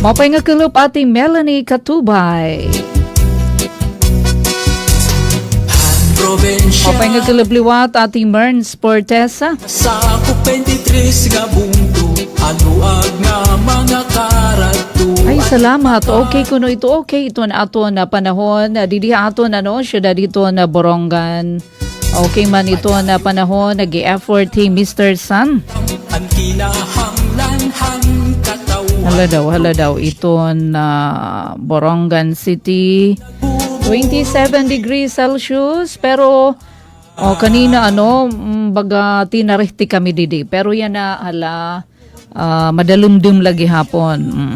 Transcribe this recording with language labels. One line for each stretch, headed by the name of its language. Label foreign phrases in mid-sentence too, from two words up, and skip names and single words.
Waray: Mapay nga kulup ati Melanie Katubay. Mapay nga kulubliwat ati Merns Portesa. Sa ako 23 nga bungto anuag nga mga karatu. Ay, salamat. Okay kuno ito. Okay ito na ato na panahon. Didi ato na syudad dito na Borongan. Okay man ito na panahon. Nag-i-effort Mr. Sun. Ang kinahanglan katawan. Hala daw. Ito na Borongan City. 27 degrees Celsius. Pero kanina baga tinarihti kami didi. Pero yan na madalumdum lagi hapon.